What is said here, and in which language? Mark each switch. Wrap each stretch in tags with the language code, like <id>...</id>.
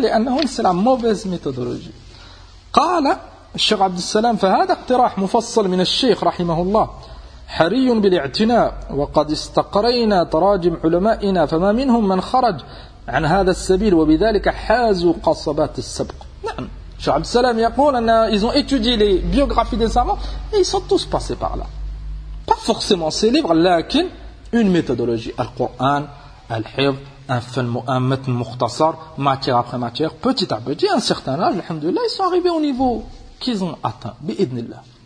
<fr>Les malades, c'est la mauvaise méthodologie.</fr> <ar>Qala, Cheikh Abdus Salam, fahad aqtirah mufassal min al-Sheikh, rahimahullah. حري بالاعتناء وقد استقرينا تراجم علمائنا فما منهم من خرج عن هذا السبيل وبذلك حازوا قصبات السبق. نعم شيخ عبد السلام يقول ان</ar> <fr>ils ont étudié les biographies des savants et ils sont tous passés par là. Pas forcément ces livres,</fr> <ar>لكن</ar> <fr>une méthodologie,</fr> <ar>القرآن, الحفظ,</ar> <fr>un</fr> <ar>متن مختصر,</ar> <fr>matière après matière, petit à petit, un certain âge, alhamdulillah, ils sont arrivés au niveau qu'ils ont atteint</fr> <ar>بإذن الله.</ar>